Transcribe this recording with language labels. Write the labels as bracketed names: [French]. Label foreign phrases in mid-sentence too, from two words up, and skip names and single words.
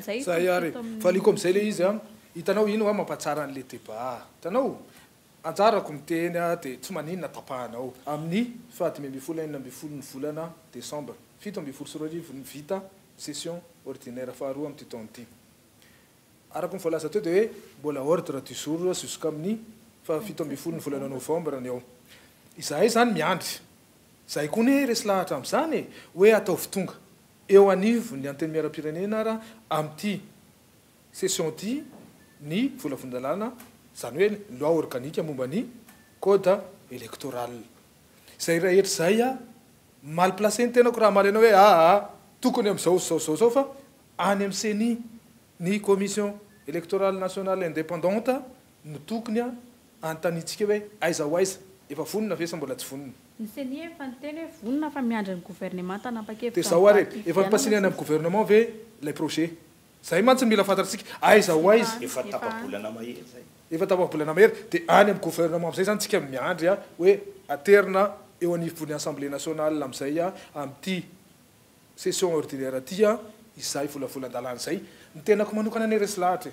[Malagasy] Zay ary faliko amin'izay le izy hitanao ino mampatsara an'le débat. Hitanao anjarako miteny dia tsy maninona tapahanao amin'ny 7 ny volana Desambra 7 ny vita [French] session ordinaire [Malagasy] faharoa amin'ny taona ity. Araka ny voalaza teo dia hoe mbola [French] ordre du jour [Malagasy] jusqu'amin'ny 7 ny volana Novambra ny ao. Izahay zany miandry. Zay koa ne resy lahatra amin'izany hoe ataovy tonga eo anivo ny anteny miaram-pirenena raha amin'ity session ity ny volavondalana zany hoe [French] loi organique [Malagasy] momba ny [French] code électoral. [Malagasy] Zay rehetra zay [French] mal placé [Malagasy] ny tenako raha malena hoe tokony amin'izao fa any amin'ny CENI ny [French] commission électorale nationale indépendante [Malagasy] no tokony antanitsika hoe aiza ho aiza efa vonona ve sa mbola tsy vonona. Ny CENI efa niteny hoe vonona fa miandry ny gouvernement tanapa-kevitra. Dia zao ary efa mipasinena amin'ny gouvernement ve [French] les projets. [Malagasy] Zay mantsy mila fantatsika aiza ho aiza. Efa tapabolana mahery zay. Efa tapabolana mahery dia any amin'ny gouvernement amin'izay zany tsika miandry hoe aterina eo anivon'ny [French] assemblée nationale [Malagasy] amin'izay amin'ity [French] session ordinaire [Malagasy] ity izay volavolan-dalàna zay ny tenako manokana ny resy lahatra